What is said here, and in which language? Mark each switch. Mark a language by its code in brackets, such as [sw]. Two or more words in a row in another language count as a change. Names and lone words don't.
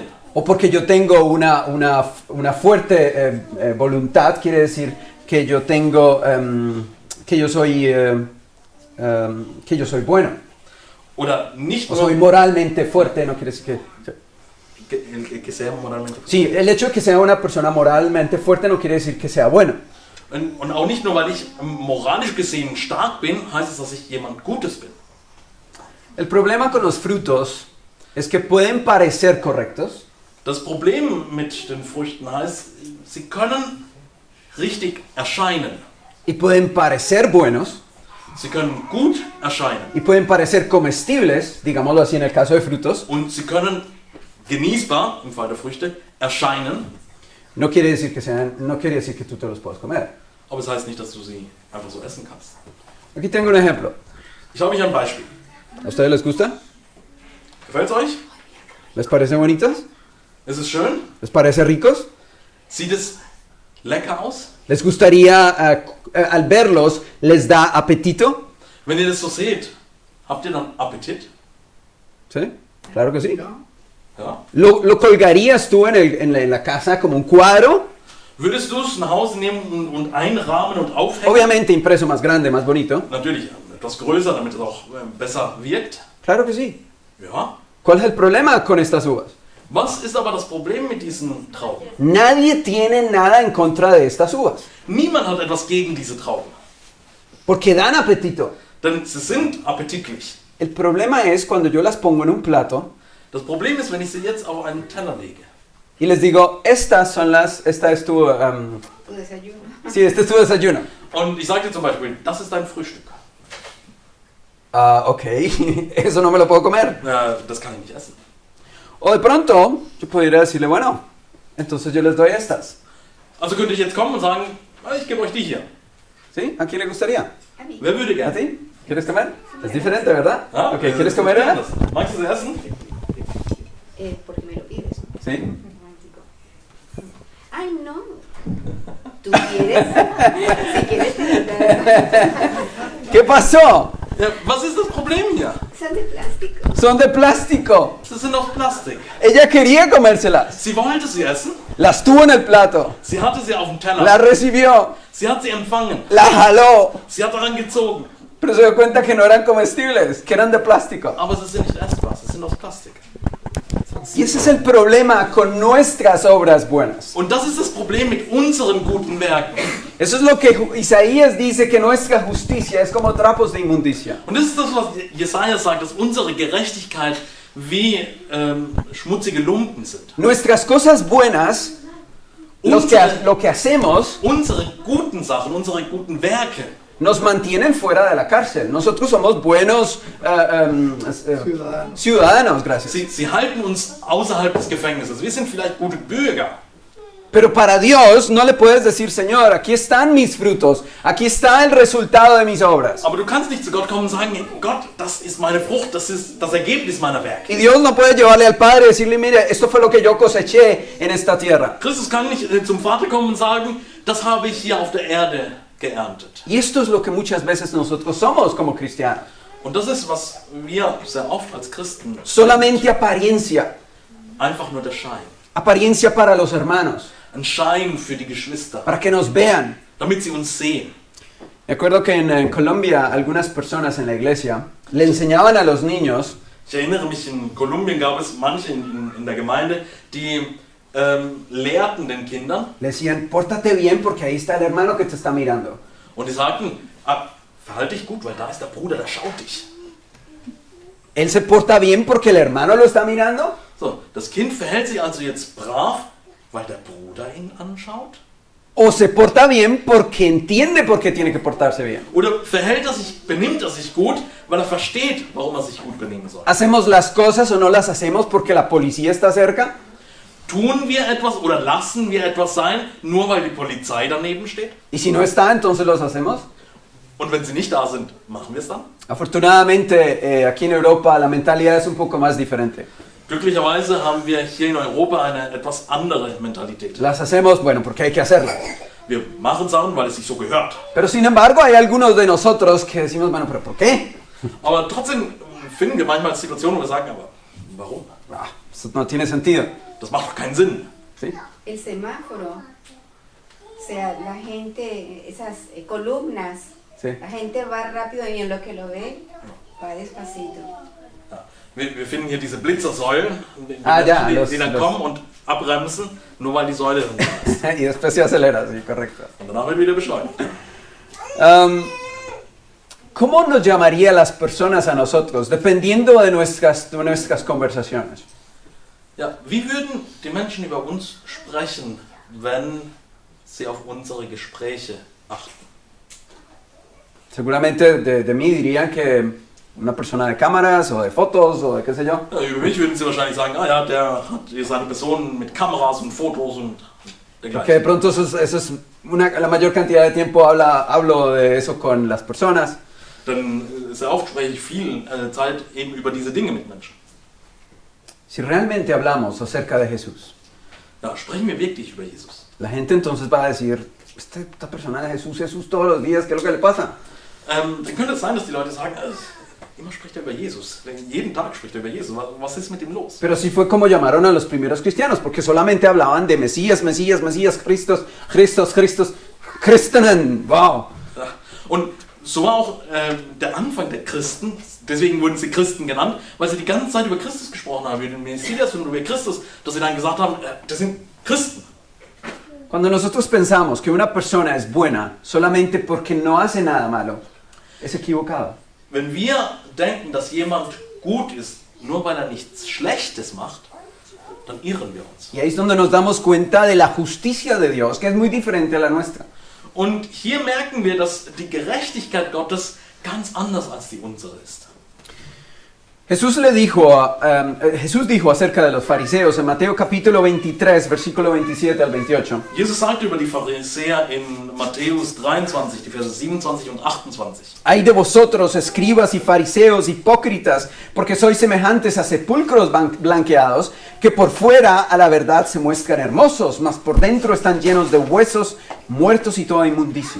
[es] O porque yo tengo una fuerte voluntad quiere decir que yo tengo que yo soy bueno. [de] Oder nicht [es] O [de] nur, [es] soy moralmente fuerte no quiere decir que sea moralmente. Sí, el hecho de que sea una persona moralmente fuerte no quiere decir que sea bueno. [de] Und auch nicht nur, weil ich moralisch gesehen stark bin, heißt es, dass ich jemand Gutes bin. [es] El problema con los frutos es que pueden parecer correctos, [de] Das Problem mit den Früchten heißt, sie können richtig erscheinen. [es] y pueden parecer buenos, [de] Sie können gut erscheinen. [es] y pueden parecer comestibles, digámoslo así en el caso de frutos. [de] Und sie können genießbar, im Fall der Früchte, erscheinen. [es] No quiere decir que tú te los puedas comer. [de] Aber es heißt nicht, dass du sie einfach so essen kannst. [es] Aquí tengo un ejemplo. [de] Ich habe hier ein Beispiel. [es] ¿A ustedes les gusta? [de] Gefällt es euch? [es] ¿Les parece bonitos? [de] Ist es schön? [es] ¿Les parece ricos? [de] Sieht es lecker aus? [es] ¿Les gustaría, al verlos, les da apetito? [de] Wenn ihr das so seht, habt ihr dann Appetit? [es] ¿Sí? Claro que sí. [de] Ja. [es] ¿Lo colgarías tú en la casa como un cuadro? [de] Würdest du es nach Hause nehmen und einrahmen und aufhängen? [es] Obviamente impreso más grande, más bonito. [de] Natürlich etwas größer, damit es auch besser wirkt. [es] Claro que sí. [de] Ja. [es] ¿Cuál es el problema con estas uvas? [de] Was ist aber das Problem mit diesen Trauben? [es] Nadie tiene nada en contra de estas uvas, [de] Niemand hat etwas gegen diese Trauben, [es] porque dan apetito. [de] denn sie sind appetitlich. [es] El problema es cuando yo las pongo en un plato [de] Das Problem ist, wenn ich sie jetzt auf einen Teller lege. [es] y les digo, esta es tu, Tu desayuno. sí, este es tu desayuno. [de] Und ich sage dir zum Beispiel, das ist dein Frühstück. [es] Ok, eso no me lo puedo comer. [de] Das kann ich nicht essen. [es] O de pronto, yo podría decirle, bueno, entonces yo les doy estas. [de] Also könnte ich jetzt kommen und sagen, ich gebe euch die hier. [es] ¿Sí? ¿A quién le gustaría? A mí. [de] Wer würde [es] ¿A [de] gerne? [es] ti? ¿Quieres comer? Es diferente, ¿verdad? [de] Ja? [es] Ok, ¿quieres comer una? [de] Magst du sie essen? [es] Porque me lo pides. Sí. Romántico. Ay, no. ¿Tú quieres? Si quieres, te lo doy. ¿Qué pasó? [de] Ja, was ist das Problem hier? [es] Son de plástico. Son de plástico. [de] Sie sind aus Plastik. [es] Ella quería comérselas. [de] Sie wollte sie essen, [es] Las tuvo en el plato. [de] sie hatte sie auf dem Teller, [es] La recibió. [de] sie hat sie empfangen, [es] La jaló. [de] sie hat daran gezogen. [es] Pero se dio cuenta que no eran comestibles, que eran de plástico. [de] Aber sie sind nicht essbar, sie sind aus Plastik. [es] Y ese es el problema con nuestras obras buenas. [de] Und das ist das Problem mit unseren guten Werken. [es] Eso es lo que Isaías dice, que nuestra justicia es como trapos de inmundicia. [de] Und das ist das, was Jesaja sagt, dass unsere Gerechtigkeit wie schmutzige Lumpen sind. [es] Nuestras cosas buenas, lo que hacemos, [de] Unsere guten Sachen, unsere guten Werke [es] nos mantienen fuera de la cárcel. Nosotros somos buenos ciudadanos, gracias. [de] Sie halten uns außerhalb des Gefängnisses. Wir sind vielleicht gute Bürger. [es] Pero para Dios no le puedes decir, Señor, aquí están mis frutos, aquí está el resultado de mis obras. [de] Aber du kannst nicht zu Gott kommen und sagen, Gott, das ist meine Frucht, das ist das Ergebnis meiner Werke. [es] Y Dios no puede llevarle al Padre y decirle, mire, esto fue lo que yo coseché en esta tierra. [de] Christus kann nicht zum Vater kommen und sagen, das habe ich hier auf der Erde geerntet. [es] Y esto es lo que muchas veces nosotros somos como cristianos. [de] Und das ist, was wir sehr oft als Christen [es] Solamente apariencia, [de] einfach nur der Schein. [es] apariencia para los hermanos, [de] Ein Schein für die Geschwister, [es] para que nos vean. [de] damit sie uns sehen. [es] Me acuerdo que en Colombia algunas personas en la iglesia le enseñaban a los niños [de] Ich erinnere mich, in Kolumbien gab es manche in der Gemeinde, die lehrten den Kindern [es] le decían, pórtate bien porque ahí está el hermano que te está mirando. [de] und die sagten, verhalte dich gut, weil da ist der Bruder, der schaut dich. [es] Él se porta bien porque el hermano lo está mirando. [de] So, das Kind verhält sich also jetzt brav, weil der Bruder ihn anschaut? [es] O se porta bien porque entiende por qué tiene que portarse bien. [de] Oder benimmt er sich gut, weil er versteht, warum er sich gut benehmen soll? [es] ¿Hacemos las cosas o no las hacemos porque la policía está cerca? [de] Tun wir etwas oder lassen wir etwas sein, nur weil die Polizei daneben steht? [es] Y si no está, entonces los hacemos. [de] Und wenn sie nicht da sind, machen wir es dann? [es] Afortunadamente, aquí en Europa la mentalidad es un poco más diferente. [de] Glücklicherweise haben wir hier in Europa eine etwas andere Mentalität. [es] Las hacemos, bueno, porque hay que hacerlas. [de] Wir machen Sachen, weil es sich so gehört. [es] Pero sin embargo, hay algunos de nosotros que decimos, bueno, pero ¿por qué? [de] Aber trotzdem finden wir manchmal Situationen, wo wir sagen, aber warum? [es] Ah, eso no tiene sentido. [de] Das macht doch keinen Sinn. [es] ¿Sí? El semáforo. O sea, la gente, esas columnas, Sí. la gente va rápido y en lo que lo ve, va despacito. [de] Ja. Wir finden hier diese Blitzersäulen, die, die dann kommen und abbremsen, nur weil die Säule dann da ist. [es] Y después se acelera, sí, correcto. [de] Und danach wird wieder beschleunigt. [es] ¿Cómo nos llamaría las personas a nosotros, dependiendo de nuestras conversaciones? [de] Ja, wie würden die Menschen über uns sprechen, wenn sie auf unsere Gespräche achten? [es] Seguramente de mí dirían que una persona de cámaras o de fotos o de qué sé yo. [de] Ja, über mich würden sie wahrscheinlich sagen, ah ja, der hat hier seine Person mit Kameras und Fotos und [es] Que de [de] dergleichen. [es] pronto eso es la mayor cantidad de tiempo hablo de eso con las personas. [de] Dann sehr oft spreche ich viel Zeit eben über diese Dinge mit Menschen. [es] Si realmente hablamos acerca de Jesús, [de] Ja, sprechen wir wirklich über Jesus. [es] la gente entonces va a decir, esta persona de Jesús todos los días, ¿qué es lo que le pasa? [de] Dann könnte es sein, dass die Leute sagen, immer spricht er über Jesus. Jeden Tag spricht er über Jesus. Was ist mit ihm los? [es] Pero sí fue como llamaron a los primeros cristianos, porque solamente hablaban de Mesías, Cristos, [de] Christen, wow. Ja. Und so war auch der Anfang der Christen. Deswegen wurden sie Christen genannt, weil sie die ganze Zeit über Christus gesprochen haben, über den Messias und über Christus, dass sie dann gesagt haben, das sind Christen. [es] Cuando nosotros pensamos que una persona es buena solamente porque no hace nada malo, es equivocado. [de] Wenn wir denken, dass jemand gut ist, nur weil er nichts Schlechtes macht, dann irren wir uns. [es] Y ahí es donde nos damos cuenta de la justicia de Dios, que es muy diferente a la nuestra. [de] Und hier merken wir, dass die Gerechtigkeit Gottes ganz anders als die unsere ist. [es] Jesús dijo acerca de los fariseos en Mateo capítulo 23, versículo 27 al 28. [de] Jesus sagte über die Pharisäer in Matthäus 23, die Verse 27 und 28. [es] Ay de vosotros, escribas y fariseos hipócritas, porque sois semejantes a sepulcros blanqueados, que por fuera a la verdad se muestran hermosos, mas por dentro están llenos de huesos muertos y toda inmundicia.